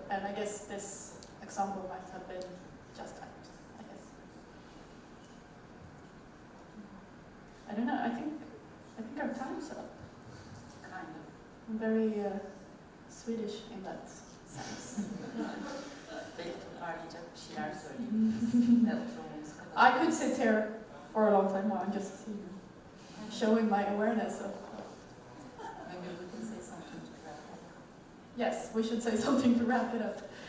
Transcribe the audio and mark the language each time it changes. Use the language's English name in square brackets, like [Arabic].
[English] And I guess this example might have been just that, I guess. I don't know, I think our time's up. Kind of. I'm very Swedish in that sense. [Turkish] Belki toparlayacak bir şeyler söyleyeyim. [English] I could sit here for a long time more and just, you know. showing my awareness of. Maybe we can say something to that. Yes, we should say something to wrap it up.